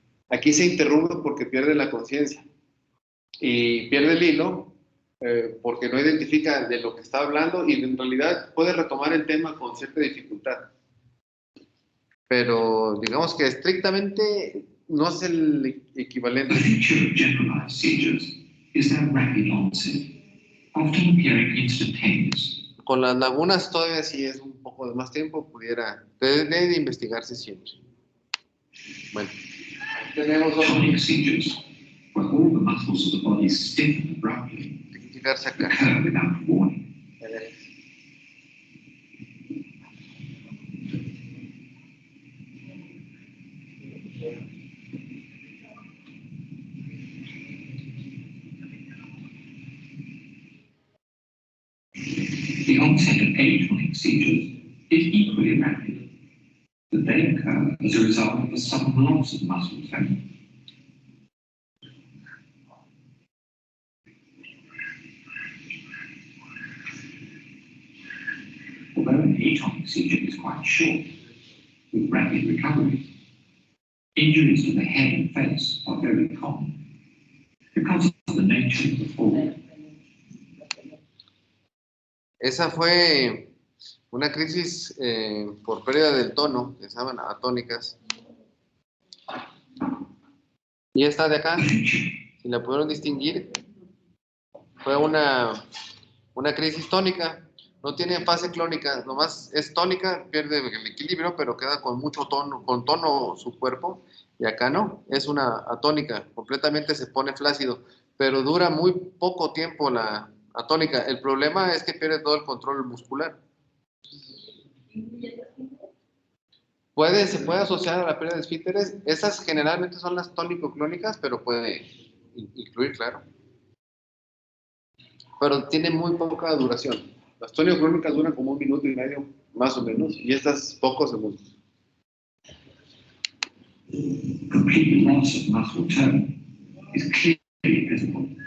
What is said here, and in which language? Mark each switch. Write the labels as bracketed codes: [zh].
[es] Aquí se interrumpe porque pierde la conciencia y pierde el hilo porque no identifica de lo que está hablando y en realidad puede retomar el tema con cierta dificultad. Pero digamos que estrictamente no es el equivalente. [en] A feature of generalized seizures is their rapid onset, often appearing instantaneous. [es] Con las lagunas todavía sí es un poco de más tiempo, debe de investigarse siempre. Bueno, tenemos [en] Tonic seizures, where all the muscles of the body stiffen abruptly, [es] identificarse acá. [en] occur without warning. The onset of atonic seizures is equally rapid, but they occur as a result of a sudden loss of muscle tone. Although an atonic seizure is quite short, with rapid recovery, injuries to the head and face are very common because of the nature of the fall. [es] Esa fue una crisis por pérdida del tono, que se llaman atónicas. Y esta de acá, si la pudieron distinguir, fue una crisis tónica. No tiene fase clónica, nomás es tónica, pierde el equilibrio, pero queda con mucho tono, con tono su cuerpo. Y acá no, es una atónica, completamente se pone flácido, pero dura muy poco tiempo la atónica. El problema es que pierde todo el control muscular. Se puede asociar a la pérdida de esfínteres. Esas generalmente son las tónico-clónicas, pero puede incluir, claro. Pero tiene muy poca duración. Las tónico-clónicas duran como 1 minuto y medio, más o menos, y estas pocos segundos. [en] Complete loss of muscle tone is clearly visible.